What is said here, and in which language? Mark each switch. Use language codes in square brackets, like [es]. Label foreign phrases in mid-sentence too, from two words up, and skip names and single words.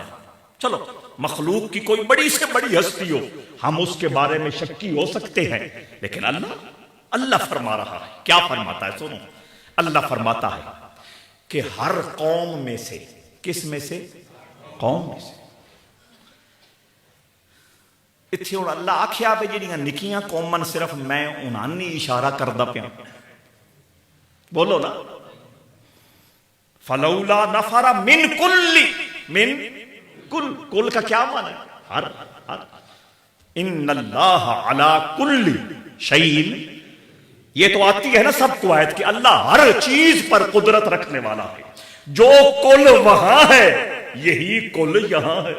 [ur] چلو مخلوق کی کوئی بڑی سے بڑی ہستی ہو، ہم اس کے بارے میں شکی ہو سکتے ہیں، لیکن اللہ فرما رہا ہے. کیا فرماتا ہے؟ سنو. اللہ فرماتا ہے کہ ہر قوم میں سے، کس میں سے؟ قوم میں سے. [pa] اتھے اور اللہ آکھیا پہ جڑیاں نکیاں قومن صرف میں انہاں نہیں اشارہ کردا پیا. [ur] بولو نا. [ar] فلولا نفر من کل [ur] کا کیا معنی ہے؟ ہر. [ar] ان اللہ علی کل شیء، [ur] یہ تو آتی ہے نا سب کو آیت کہ اللہ ہر چیز پر قدرت رکھنے والا ہے. جو کل وہاں ہے یہی کل یہاں ہے.